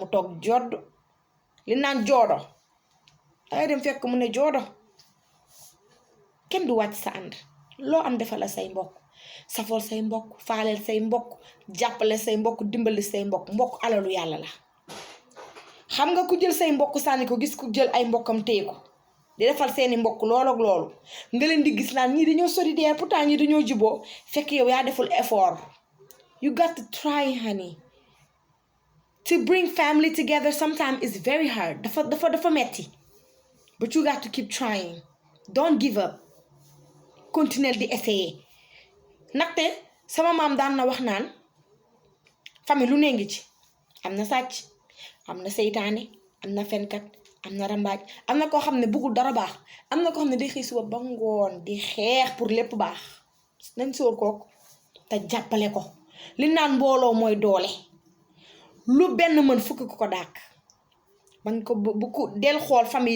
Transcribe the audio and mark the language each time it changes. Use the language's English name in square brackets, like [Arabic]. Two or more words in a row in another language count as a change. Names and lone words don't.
[Wolof] toog jodd li naan joodo dangay dem fekk mu ne joodo kenn du wàcc sa ànd loo am defal la say mbokk safol say mbokk faaleel say mbokk jàppale say mbokk dimbali say mbokk alalu yàlla la xam nga ku jël say mbokk sànni ko gis ku jël ay mbokkam téye ko di defal seeni mbokk loolu ak loolu nga leen di gis naan ñii dañoo solidaire pourtant ñii dañoo juboo fekk yow yaa deful effort [English] you got to try honey to bring family together sometimes is very hard [Wolof] dafa metti [English] but you got to keep trying don't give up [Wolof] continuer di essayer ndaxte sama maam daan na wax naan famille lu ne ngi ci am na sàcc am na seytaane am na fenkat am na rambaaj am na koo xam ne bëggul dara baax am na koo xam ne day xëy suba ba ngoon di xeex pour lépp baax nañ sóor kooku te jàppale ko li naan mbooloo mooy doole lu benn mën fukk ko dàq bañ ko bu ko del xool famille yi